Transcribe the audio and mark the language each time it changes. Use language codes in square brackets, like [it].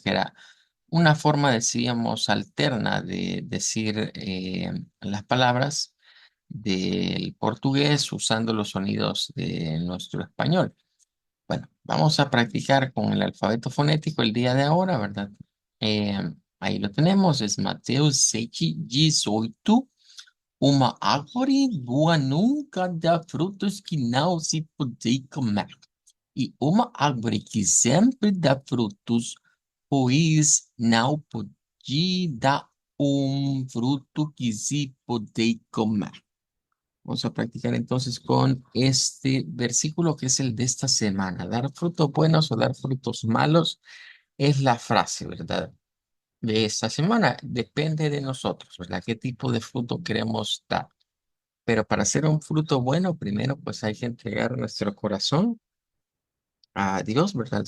[es] Que era una forma, decíamos, alterna de decir las palabras del portugués usando los sonidos de nuestro español. Bueno, vamos a practicar con el alfabeto fonético el día de ahora, ¿verdad? Eh, Ahí lo tenemos, es Mateus 6:18. [pt] Uma árvore boa nunca dá frutos que não se pode comer. E uma árvore que sempre dá frutos, pois não pode dar um fruto que se pode comer. [es] Vamos a practicar entonces con este versículo que es el de esta semana. Dar frutos buenos o dar frutos malos es la frase, ¿verdad? De esta semana. Depende de nosotros, ¿verdad? ¿Qué tipo de fruto queremos dar? Pero para hacer un fruto bueno, primero pues hay que entregar nuestro corazón a Dios, ¿verdad?